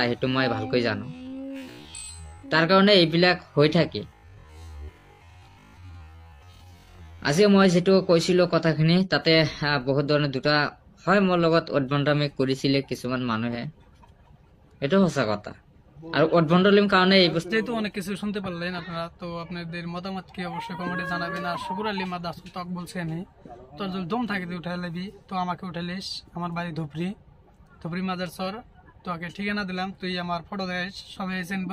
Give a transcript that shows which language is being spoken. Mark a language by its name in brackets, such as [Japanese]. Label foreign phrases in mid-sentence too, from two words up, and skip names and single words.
[Assamese] সেইটো মই ভালকৈ জানো, তাৰ কাৰণে এইবিলাক হৈ থাকে। আজি মই যেটো কৈছিলো কথাখিনি, তাতে বহুত ধৰণে দুটা হয় মোৰ লগত উদ্ভণ্ডামি কৰিছিলে কিছুমান মানুহে, এটা সঁচা কথা। [Bangla] আর উদ্ভণ্ডলিম কারণে এই বস্তু যেহেতু অনেক কিছু শুনতে পারলেন আপনারা, তো আপনাদের মতামত কি অবশ্যই কমেন্টে জানাবেন। আর শুকুর আলী মাদারচর তক বলছেন, তোর যদি দম থাকে তুই উঠাই লাবি, তো আমাকে উঠালিস। আমার বাড়ি ধুপরি মাদারচর। তোকে ঠিকানা দিলাম, তুই আমার ফটো দেখিস, সবাই চিনবো।